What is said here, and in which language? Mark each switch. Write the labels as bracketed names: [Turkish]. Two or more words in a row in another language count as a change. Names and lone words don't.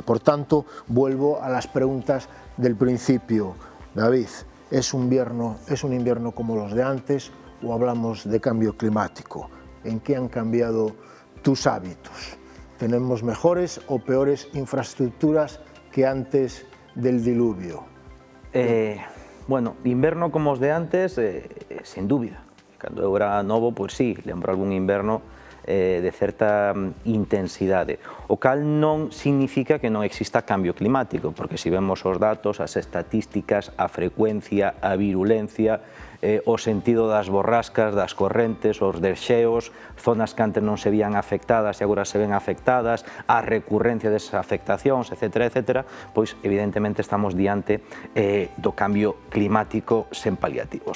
[Spanish] Por tanto, vuelvo a las preguntas del principio. David, ¿es un invierno como los de antes o hablamos de cambio climático? ¿En qué han cambiado tus hábitos? ¿Tenemos mejores o peores infraestructuras que antes del diluvio? [Galician] Bueno, inverno como os de antes, sen dúbida. Cando eu era novo, pois sí, lembro algún inverno de certa intensidade, o cal non significa que non exista cambio climático, porque se vemos os datos, as estatísticas, a frecuencia, a virulencia, o sentido das borrascas, das correntes, os desxeos, zonas que antes non se vían afectadas e agora se ven afectadas, a recurrencia desas afectacións, etc., pois evidentemente estamos diante do cambio climático sen paliativos.